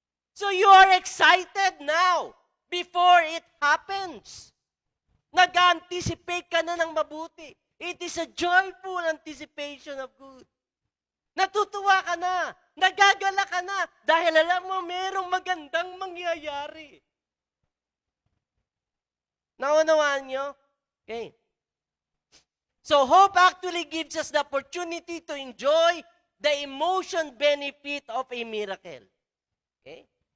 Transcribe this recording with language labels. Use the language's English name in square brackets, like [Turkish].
[English] So you are excited now before it happens. [Filipino] Nag-anticipate ka na ng mabuti. [English] It is a joyful anticipation of good. [Filipino] Natutuwa ka na, nagagala ka na, dahil alam mo, merong magandang mangyayari. Naunawaan nyo? [English] Okay. So hope actually gives us the opportunity to enjoy the emotion benefit of a miracle. Okay?